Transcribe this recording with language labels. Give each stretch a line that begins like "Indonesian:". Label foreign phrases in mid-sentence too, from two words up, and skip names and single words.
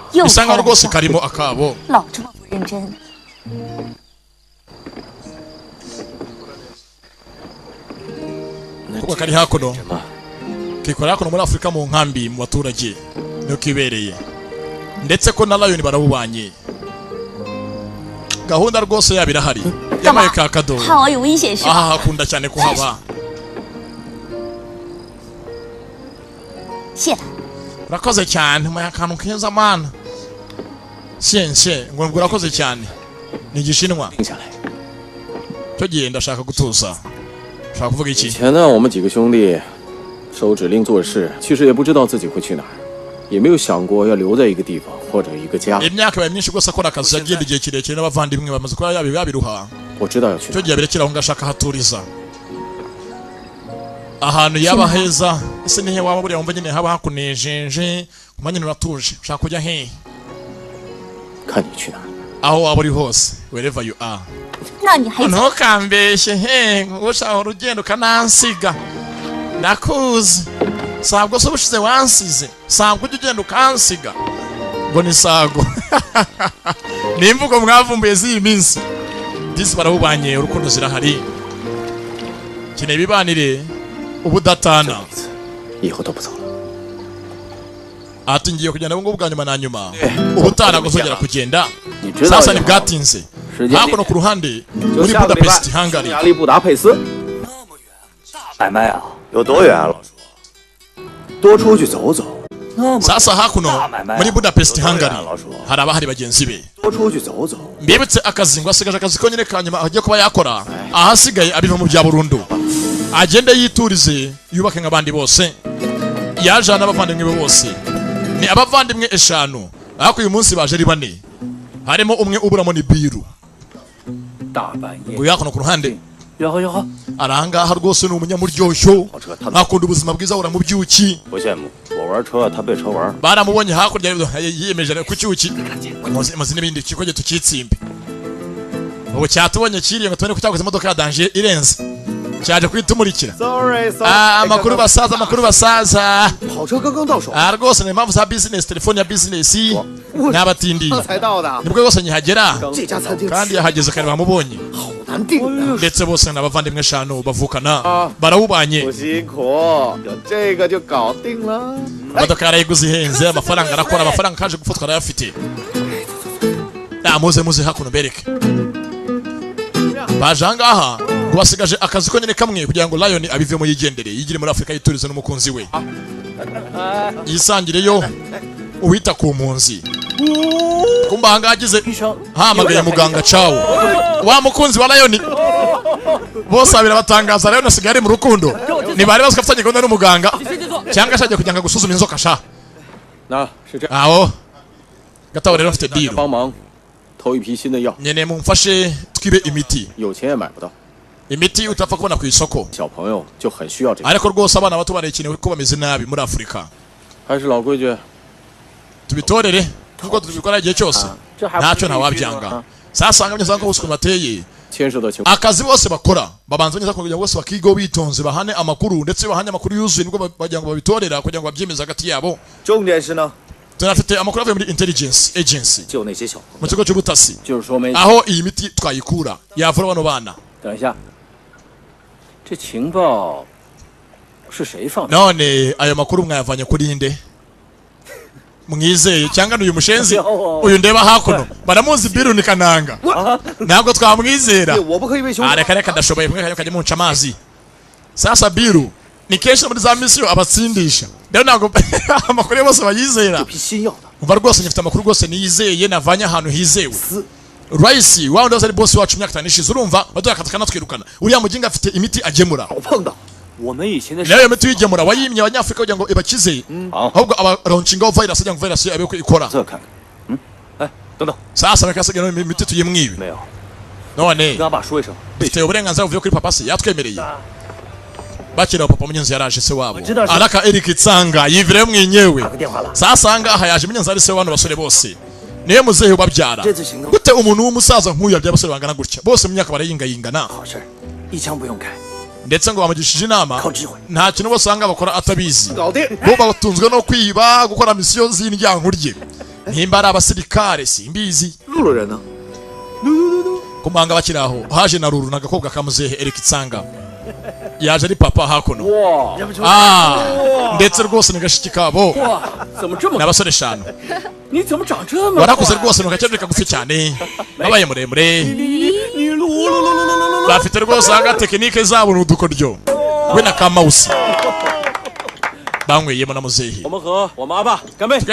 Chinese: 又
Kinyarwanda: Bisa
Chinese: 开
Kinyarwanda: nkaho
Chinese: 玩
Kinyarwanda: rwose
Chinese: 笑，
Kinyarwanda: karimo akabo.
Chinese: 老这么不认真。
Kinyarwanda: Kuko kari hakuno
Chinese: 什么？
Kinyarwanda: kikora hakuno muri Afurika mu nkambi mu baturage niyo kibereye. Ndetse ko na Lion barabubanye. Gahunda rwose yabirahari.
Chinese: 干嘛
Kinyarwanda: Yamaye kakado.
Chinese: 怕我有危险是吧？
Kinyarwanda: Aha hakunda cyane kuhaba.
Chinese: 谢了，
Kinyarwanda: Urakoze cyane mu akantu keza mana. Siense ngo urakoze cyane. Ni igishinwa.
Chinese: 定下来。
Kinyarwanda: Cyo gihe ndashaka gutuza. Shaka kuvuga
Chinese: 以
Kinyarwanda: iki?
Chinese: 前呢，我们几个兄弟收指令做事，其实也不知道自己会去哪儿，也没有想过要留在一个地方或者一个家。
Kinyarwanda: Imyaka yabaye myinshi rwose akora akazi yagenda igihe kirekire n'abavandimwe bamaze kuba yabiruha.
Chinese: 我知道要去哪
Kinyarwanda: Cyo
Chinese: 儿，
Kinyarwanda: gihe abirekera aho ngashaka haturiza. Ahantu yaba heza ese nihe waba buriya wumva nyine haba hakunejeje kuma nyine uratuje ushaka kujya he
Chinese: 看你去哪儿。
Kinyarwanda: aho waba uri hose
English: wherever you are.
Chinese: 那你还
Kinyarwanda: Ntukambeshye he ushaka urugendo kanansiga ndakuzi sabwo so bushize wansize sabwo ujya ugenda ukansiga ngo ni sago nimvugo mwavumbuye z'iyi minsi disi barahubanye urukundo zirahari kine bibanire ubudatana
Chinese: 以后都不走了。
Kinyarwanda: ati ngiye kugenda ngo bwa nyuma na nyuma ubutana guzongera kugenda
Chinese: 你知道
Kinyarwanda: sasa ni bwatinze
Chinese: 时间
Kinyarwanda: hakuno ku ruhande
Chinese: 就
Kinyarwanda: muri
Chinese: 下个礼拜 Budapest Hungary 匈牙利布达佩斯。买卖啊，有多远啊，老叔？多出去走走。
Kinyarwanda: sasa hakuno muri Budapest Hungary
Chinese: 老叔，
Kinyarwanda: hari abahari bagenzi be
Chinese: 多出去走走。
Kinyarwanda: mbibutse akazi ngo asigaje akazi ko nyine ka nyuma agiye kuba yakora ahasigaye abiva mu bya burundu agende yiturize yubake nk'abandi bose yajana n'abavandimwe be bose ni abavandimwe 5 ariko uyu munsi baje ari 4 harimo umwe uburamo ni Biru
Chinese: 大半夜，
Kinyarwanda: ngo yakono ku ruhande
Chinese: 哟呵哟呵，
Kinyarwanda: arangaha rwose ni umunyamuryoshyo akunda ubuzima bwiza ahora mu byuki
Chinese: 不羡慕。我玩车，他被车玩。
Kinyarwanda: baramubonye hakurya yiyemeje ku cyuki maze n'ibindi kikoje tukitsimbe ubu cyatubonye kiriye ngo tubone ko cyakoze imodoka ya danger irenze cyaje kwitumurikira Sorry， amakuru basaza
Chinese: 跑车刚刚到手，
Kinyarwanda: rwose ni impamvu za business telefone ya business n'abatindi
Chinese: 这才到的。
Kinyarwanda: nibwo rwose nyihagera
Chinese: 这家餐厅
Kinyarwanda: kandi yahageze kare bamubonye
Chinese: 好难订啊。
Kinyarwanda: ndetse bose n'abavandimwe 5 bavukana barawubanye
Chinese: 不辛苦，有这个就搞定了。
Kinyarwanda: imodoka yarayiguze ihenze amafaranga arakora amafaranga kaje gufatwa arayafite muze hakuno bereke baje ahangaha ngo basigaje akazi ko nyine kamwe kugira ngo Lion abivemo yigendere yigire muri Afurika yiturize n'umukunzi we yisangireyo uwita ku mpunzi kumba ahangaha agize hamagaye muganga cawo wa mukunzi wa Lion bose abira batangaza Lion asigaye ari mu rukundo ntibari bazi ko afitanye gahunda n'umuganga cyangwa ashaje kugira ngo gusuzuma inzoka sha
Chinese: 那是这样，
Kinyarwanda: aho gataho rero mfite
Chinese: 大家 deal 帮忙投一批新的药，
Kinyarwanda: nyene mumfashe twibe imiti
Chinese: 有钱也买不到。
Kinyarwanda: imiti utapfa kubona ku isoko
Chinese: 小朋友就很需要这个。
Kinyarwanda: ariko rwose abana bato barakenewe ko bameze nabi muri Afurika
Chinese: 还是老规矩，
Kinyarwanda: tubitorere kuko tubikora igihe cyose ntacyo ntawabyanga sasanga byose ko bose bateye
Chinese: 牵涉的情况
Kinyarwanda: akazi bose bakora babanza neza kugira ngo bose bakigo bitonze bahane amakuru ndetse bahane amakuru yuzuye nibwo bagira ngo babitorera kugira ngo babyemeze hagati yabo
Chinese: 重点是呢，
Kinyarwanda: tunafite amakuru avuye muri
English: intelligence agency
Chinese: 就那些小
Kinyarwanda: mu kigo cy'ubutasi
Chinese: 就是说没。
Kinyarwanda: aho iyi miti twayikura yavura bano bana
Chinese: 等一下，这情报是谁放的？
Kinyarwanda: none ayo makuru mwayavanye kuri nde mwizeye cyangwa n'uyu mushenzi uyu ndeba hakuno baramuzi biru ni kananga ntabwo twamwizera
Chinese: 我不可以为兄弟
Kinyarwanda: reka reka ndashoboye mwe kajya munca amazi sasa biru ni kenshi muri za misiyo abatsindisha rero ntabwo amakuru yose bayizera
Chinese: 批新药的，
Kinyarwanda: umva rwose nyifite amakuru rwose niyizeye navanye ahantu hizewe Rice wa wundi ari boss wacu imyaka 5 ishize urumva baduha akazi kanatwirukana uriya muginga afite imiti agemura
Chinese: 我碰到，我们以前的
Kinyarwanda: rero iyo miti uyigemura wayimye abanyafurika kugira ngo ibakize ahubwo abaronshingaho virus kugira ngo virus abe ko ikora
Chinese: 这看看，哎，等等，
Kinyarwanda: sasa bakasigaye imiti tuyimwibe
Chinese: 没有，
Kinyarwanda: none
Chinese: 跟阿爸说一声，
Kinyarwanda: dufite uburenganzira buvuye kuri papa se yatwemereye bakira papa munyenzi yaraje se wabo araka Eric Tsanga yivire mwenyewe
Chinese: 打个电话了，
Kinyarwanda: sasa ngaha yaje munyenzi ari se wano basore bose niyo muzehe ubabyara
Chinese: 这次行动
Kinyarwanda: gute umuntu w'umusaza nk'uyu yabyaye abasore bangana gutya bose mu myaka barayingayingana
Chinese: 好事，一枪不用开，
Kinyarwanda: ndetse ngo bamugishije inama
Chinese: 靠智慧，
Kinyarwanda: nta kintu basanga bakora atabizi
Chinese: 搞定。
Kinyarwanda: bo batunzwe no kwiba gukora misiyo z'indyankurye nimba ari abasirikare simbizi
Chinese: 路路人呢？
Kinyarwanda: kumanga bakiri aho haje na ruru n'agakobwa ka muzehe Eric Tsanga yaje ari papa hakuno
Chinese: 哇
Kinyarwanda: ndetse rwose ni gashiki kabo
Chinese: 哇，怎么这么？
Kinyarwanda: n'abasore 5
Chinese: 你怎么长这么？
Kinyarwanda: warakuze rwose ntukakiri kagufi cyane babaye muremure
Chinese: 你噜噜噜噜噜噜噜！
Kinyarwanda: bafite rwose aha tekinike zabo ni udukoryo we na kamawusi banyweyemo na muzehe
Chinese: 我们和我们阿爸干杯！